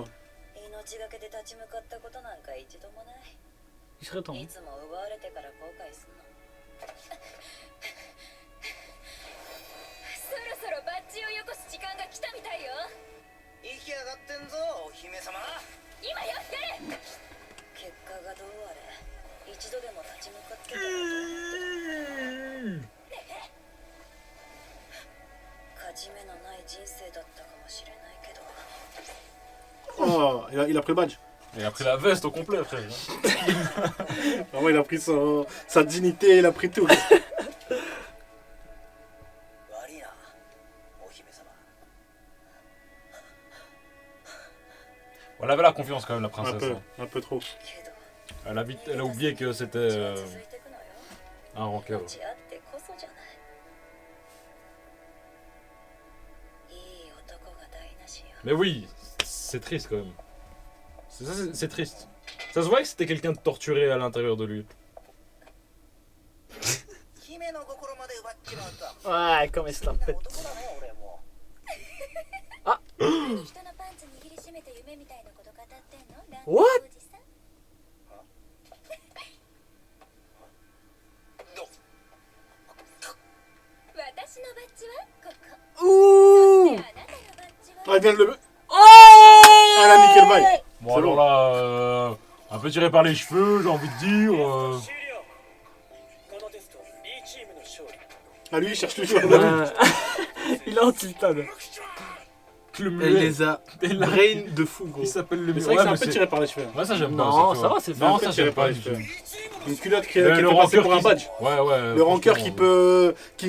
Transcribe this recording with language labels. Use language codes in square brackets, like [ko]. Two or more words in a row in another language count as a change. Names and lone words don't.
[ja] 命がけで立ち向かったことなんか一度もない [fr] Il serait temps. [ja] いつも奪われてから後悔すんのそろそろバッジをよこす時間が来たみたいよ息上がってんぞお姫様今やってる結果がどうあれ一度でも立ち向かってたらと思ってた勝ち目のない人生だったかもしれないけど [fr] Oh, il a pris le badge. Il a pris la veste au complet, frère. Vraiment, il a pris sa dignité, il a pris tout. [ja] 悪いなお姫様 [fr] Elle avait la confiance quand même, la Un princesse. peu, hein. un peu trop. [ja] けど [fr] Elle a oublié que c'était [ja] 道は続いてくのよ [fr] un rancœur. [ja] 命あってこそじゃないいい男が台無しよ [fr] Mais oui, c'est triste quand même. C'est triste. Ça se voit que c'était quelqu'un de torturé à l'intérieur de lui. [ja] 姫の心まで奪っちまうとは [fr] Ouais, comme il se la [ja] みんな [fr] pète. [ja] 男だね俺も人のパンツ握りしめて夢みたいなこと語ってんのラン What？おじさん私のバッジはここ [fr] Ouh! [ja] あなたのバッジ [fr] Ah, [ja] は [fr] il vient de le. Oh! Elle a niqué le bail. Bon C'est alors bon. là, un peu tiré par les cheveux, j'ai envie de dire. [ja] 終了このテスト B チームの勝利 [fr] Ah, lui, il cherche toujours. Il est anti-stade. Le Elle muet. les a Elle a- brain de fou, gros. Il s'appelle le Mais muet. c'est vrai que c'est un mais peu c'est- tiré par les cheveux. Ouais, ça j'aime pas. Non, tu ça vois. va, c'est Non, un peu ça tiré j'aime par pas les du cheveux. tout. Une culotte qui Le fait passer rancœur pour un qui- badge. Ouais, ouais. Le rancœur qui franchement, peut. Qui